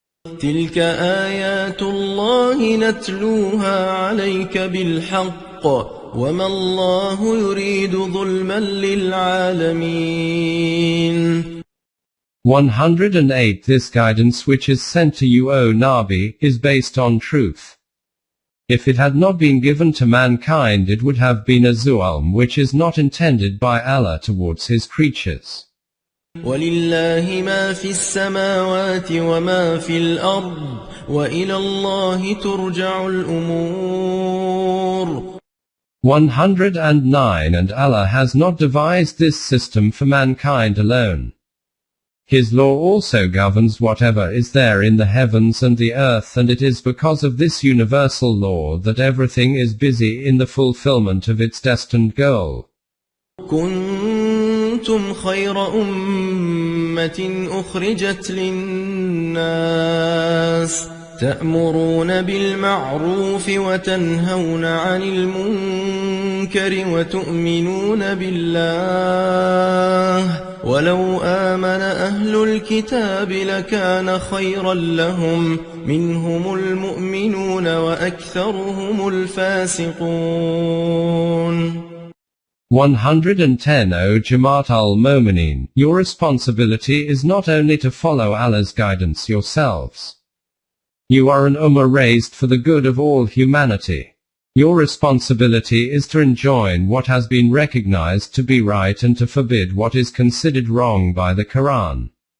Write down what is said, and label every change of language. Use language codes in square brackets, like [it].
[ar] تِلْكَ آيَاتُ اللَّهِ نَتْلُوهَا عَلَيْكَ بِالْحَقِّ وَمَا اللَّهُ يُرِيدُ ظُلْمًا لِلْعَالَمِينَ. [en] 108. This guidance which is sent to you, O Nabi, is based on truth. If it had not been given to mankind it would have been a zulm which is not intended by Allah towards His creatures. [ar] ولله ما في السماوات وما في الأرض وإلى الله ترجع الأمور. [en] 109 And Allah has not devised this system for mankind alone. His law also governs whatever is there in the heavens and the earth, and it is because of this universal law that everything is busy in the fulfillment of its destined goal. [ar] كنتم خير أمة أخرجت للناس تأمرون بالمعروف وتنهون عن المنكر وتؤمنون بالله ولو آمن أهل الكتاب لكان خيرا لهم منهم المؤمنون وأكثرهم الفاسقون. [en] 110 O Jamaat al-Momineen, your responsibility is not only to follow Allah's guidance yourselves. You are an ummah raised for the good of all humanity. Your responsibility is to enjoin what has been recognized to be right and to forbid what is considered wrong by the Quran.